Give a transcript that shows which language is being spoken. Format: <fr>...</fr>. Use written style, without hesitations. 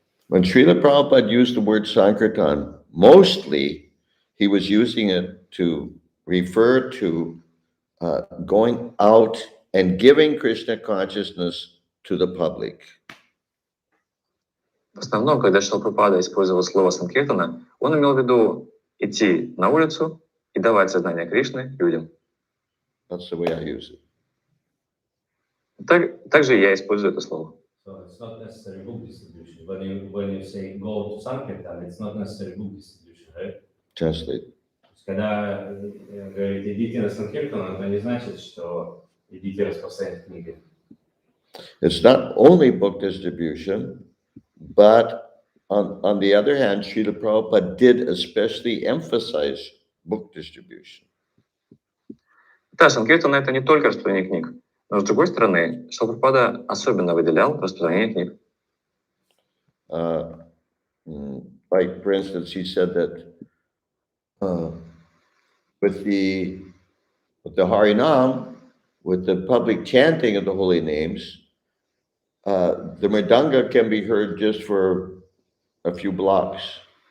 <en>When Srila Prabhupada used the word Sankirtan, mostly he was using it to refer to going out and giving Krishna consciousness to the public.</en> <ru>В основном, когда Шрила Прабхупада использовал слово Санкиртана, он имел в виду идти на улицу и давать сознание Кришны людям.</ru> <en>That's the way I use it.</en> <ru>Также я использую это слово.</ru> <en>So it's not necessarily book distribution. When you say go to Sankirtan, it's not necessarily book distribution, right? Translate.</en> <ru>Когда говорите идите на Санкиртан, это не значит, что идите распространять книги.</ru> <en>It's not only book distribution, but on the other hand, Srila Prabhupada did especially emphasize book distribution.</en> <ru>Да, Санкиртан — это не только распространение книг, но с другой стороны, Шрила Прабхупада особенно выделял распространение книг.</ru> <en>Like, for instance, he said that with the Harinam, with the public chanting of the holy names, the mridanga can be heard just for a few blocks.</en>